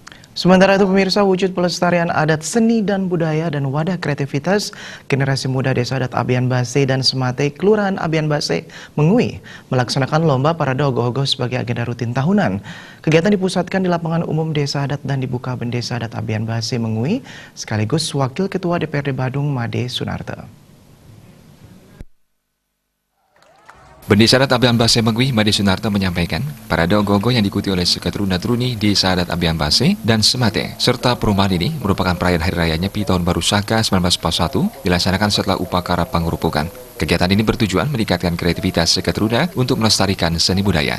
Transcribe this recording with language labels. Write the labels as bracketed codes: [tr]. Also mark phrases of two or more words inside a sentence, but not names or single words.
[id] Sementara itu pemirsa, wujud pelestarian adat seni dan budaya dan wadah kreativitas generasi muda Desa Adat Abian Base dan Semate, Kelurahan Abian Base, Mengui, melaksanakan lomba parade ogoh-ogoh sebagai agenda rutin tahunan. Kegiatan dipusatkan di lapangan umum Desa Adat dan dibuka Desa Adat Abian Base, Mengui, sekaligus Wakil Ketua DPRD Badung, Made Sunarta. Desa Adat Abian Base Mengui, Made Sunarta menyampaikan, parade ogoh-ogoh yang diikuti oleh seketuruna-turuni Desa Adat Abian Base dan Semate, serta perumahan ini merupakan perayaan Hari Raya Nyepi Tahun Baru Saka 1941 dilaksanakan setelah upacara pengerupukan. Kegiatan ini bertujuan meningkatkan kreativitas seketuruna untuk melestarikan seni budaya.